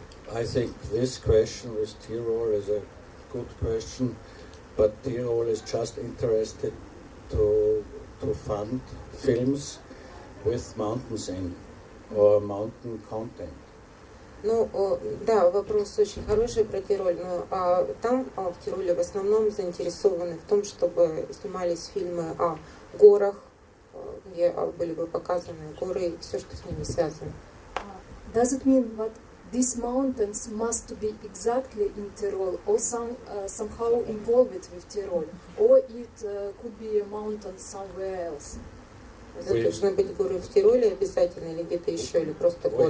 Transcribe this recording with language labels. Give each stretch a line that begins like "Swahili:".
English: I think this question with Tyrol is a good question, but Tyrol is just interested to fund films with mountains in or mountain content.
Russian: Ну, да, вопрос очень хороший про Тироль, но там в Тироле в основном заинтересованы в том, чтобы снимались фильмы о горах, где были бы показаны горы и все, что с ними связано.
English: Does it mean that these mountains must be exactly in Tyrol or somehow involved with Tyrol, or it could be a mountain somewhere else?
Russian: Это должны быть горы в Тироле обязательно или где-то еще, или просто горы?